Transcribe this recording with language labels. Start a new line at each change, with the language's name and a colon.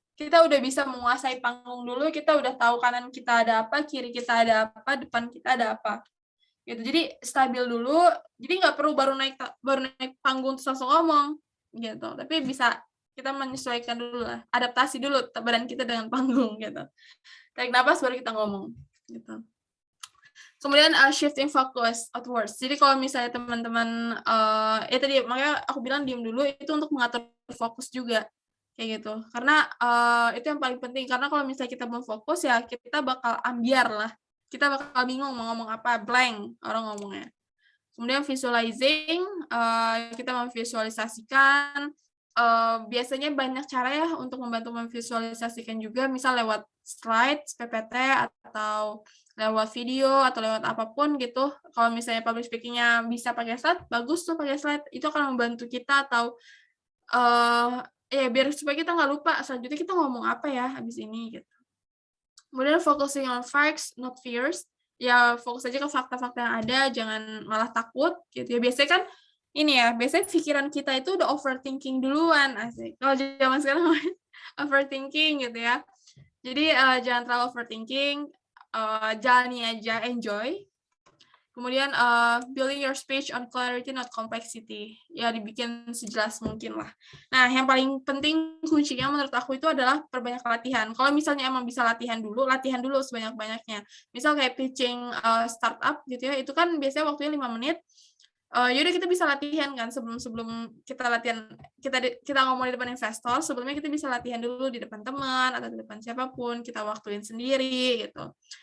Indonesian: Kita udah bisa menguasai panggung dulu, kita udah tahu kanan kita ada apa, kiri kita ada apa, depan kita ada apa. Gitu. Jadi stabil dulu, jadi nggak perlu baru naik panggung terus langsung ngomong gitu. Tapi bisa kita menyesuaikan dulu lah, adaptasi dulu badan kita dengan panggung gitu. Tarik napas baru kita ngomong gitu. Kemudian
English: shifting focus outwards.
Indonesian: Jadi kalau misalnya teman-teman tadi makanya aku bilang diam dulu itu untuk mengatur fokus juga kayak gitu. Karena itu yang paling penting, karena kalau misalnya kita belum fokus ya kita bakal ambiar lah. Kita bakal bingung mau ngomong apa, blank orang ngomongnya. Kemudian visualizing, kita memvisualisasikan. Biasanya banyak cara ya untuk membantu memvisualisasikan juga, misal lewat slide, PPT, atau lewat video, atau lewat apapun gitu. Kalau misalnya public speaking-nya bisa pakai slide, bagus tuh pakai slide. Itu akan membantu kita, atau ya biar supaya kita nggak lupa selanjutnya kita ngomong apa ya habis ini gitu. Kemudian
English: focusing on facts, not fears.
Indonesian: Ya fokus aja ke fakta-fakta yang ada, jangan malah takut gitu ya. Biasanya kan ini ya, biasanya pikiran kita itu udah overthinking duluan, asik. Kalau zaman sekarang overthinking gitu ya. Jadi jangan terlalu overthinking, jalani aja, enjoy. Kemudian
English: building your speech on clarity not complexity.
Indonesian: Ya dibikin sejelas mungkin lah. Nah, yang paling penting kuncinya menurut aku itu adalah perbanyak latihan. Kalau misalnya emang bisa latihan dulu sebanyak-banyaknya. Misal kayak pitching startup gitu ya, itu kan biasanya waktunya 5 menit. Yaudah kita bisa latihan kan sebelum kita latihan, kita ngomong di depan investor, sebelumnya kita bisa latihan dulu di depan teman atau di depan siapapun, kita waktuin sendiri gitu.